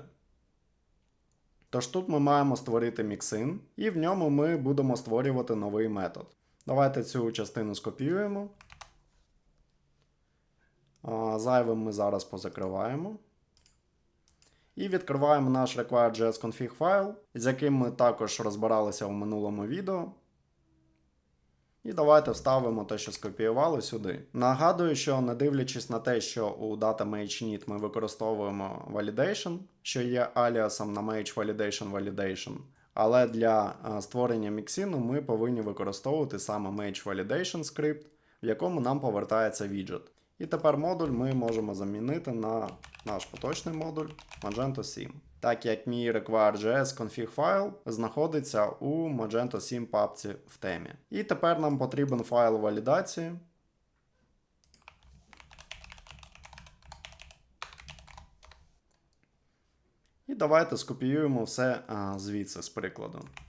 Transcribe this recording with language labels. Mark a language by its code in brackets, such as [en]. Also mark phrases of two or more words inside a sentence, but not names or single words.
[uk] Тож тут ми маємо створити mixin, і в ньому ми будемо створювати новий метод. Давайте цю частину скопіюємо. Зайвим ми зараз позакриваємо. І відкриваємо наш [en] required.js config [uk] файл, з яким ми також розбиралися в минулому відео. І давайте вставимо те, що скопіювали, сюди. Нагадую, що не дивлячись на те, що у data-main-init ми використовуємо validation, що є аліасом на [en] Mage validation, [uk] але для створення міксину ми повинні використовувати саме [en] Mage validation [uk] скрипт, в якому нам повертається віджит. І тепер модуль ми можемо замінити на наш поточний модуль Magento 7. Так як мій [en] required.js config [uk] файл знаходиться у Magento 7 папці в темі. І тепер нам потрібен файл валідації. І давайте скопіюємо все звідси з прикладу.